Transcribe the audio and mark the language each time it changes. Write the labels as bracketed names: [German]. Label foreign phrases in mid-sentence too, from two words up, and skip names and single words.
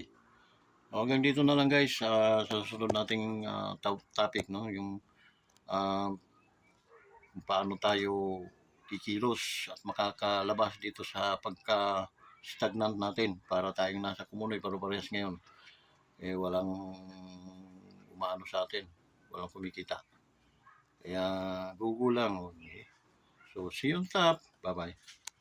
[Filipino] Hanggang dito na lang guys sa susunod nating topic no, yung kung paano tayo kikilos at makakalabas dito sa pagka-stagnant natin para tayong nasa kumunoy pare-parehas ngayon. Eh walang umaano sa atin, walang kumikita. Kaya gugulang. Okay. [English] So see you on top. Bye-bye.